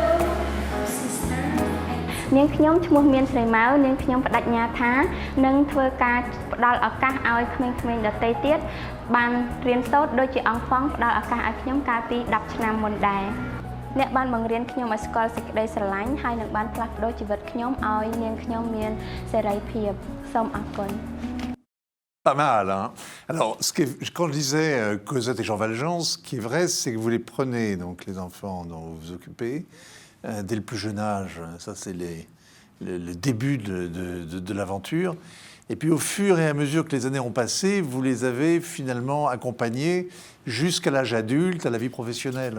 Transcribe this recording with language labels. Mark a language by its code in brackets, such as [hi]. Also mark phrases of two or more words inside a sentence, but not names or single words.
[km] នាងខ្ញុំឈ្មោះមានស្រីម៉ៅនាងខ្ញុំបដិញ្ញាថានឹងធ្វើការផ្ដល់ឱកាសឲ្យក្មេងៗដទៃទៀតបានរៀនសូត្រដូចជាអង្គហ្វង់ផ្ដល់ឱកាសឲ្យខ្ញុំកាលពី10ឆ្នាំមុនដែរអ្នកបានបង្រៀនខ្ញុំឲ្យស្គាល់សេចក្តីស្រឡាញ់ហើយនឹងបានផ្លាស់ប្ដូរជីវិតខ្ញុំឲ្យនាងខ្ញុំមានសេរីភាពសូមអរគុណ [fr] Pas mal, hein. Alors, quand je disais Cosette et Jean Valjean, ce qui est vrai, c'est que vous les prenez, donc les enfants dont vous vous occupez, dès le plus jeune âge. Ça, c'est le début de l'aventure. Et puis, au fur et à mesure que les années ont passé, vous les avez finalement accompagnés jusqu'à l'âge adulte, à la vie professionnelle.